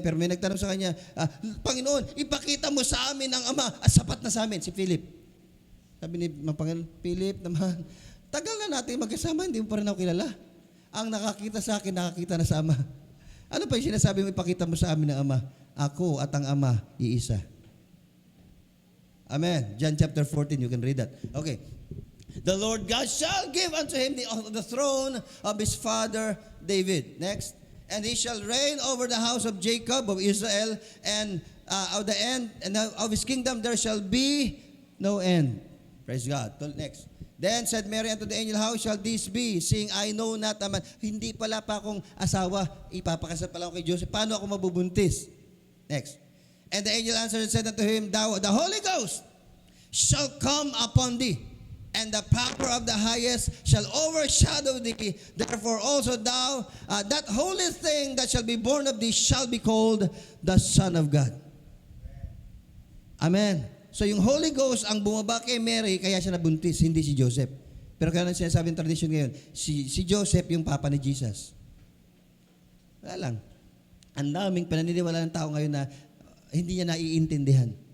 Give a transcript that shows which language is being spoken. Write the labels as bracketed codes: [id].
[tl] Pero may nagtanong sa kanya, Panginoon, ipakita mo sa amin ang Ama. Sapat na sa amin, si Philip. Sabi ni Panginoon, Philip naman, tagal na natin magkasama, hindi mo pa rin ako kilala. Ang nakakita sa akin, nakakita na sa Ama. Ano pa yung sinasabi mo, ipakita mo sa amin ng Ama? Ako at ang Ama, iisa. Amen. [en] John chapter 14, you can read that. Okay. The Lord God shall give unto him the throne of his father David. Next. And he shall reign over the house of Jacob, of Israel, and of the end, and of his kingdom there shall be no end. Praise God. Next. Then said Mary unto the angel, How shall this be, seeing I know not a man? [tl] Hindi pala pa akong asawa, ipapakasal pala ako kay Joseph. Paano ako mabubuntis? [en] Next. And the angel answered and said unto him, The Holy Ghost shall come upon thee, and the power of the highest shall overshadow thee. Therefore also thou, that holy thing that shall be born of thee shall be called the Son of God. [tl] Amen. So yung Holy Ghost ang bumaba kay Mary, kaya siya nabuntis, hindi si Joseph. Pero kaya nang sinasabing tradition ngayon, si Joseph yung papa ni Jesus. Wala lang. Ang daming pananiniwala ng tao ngayon na hindi niya naiintindihan.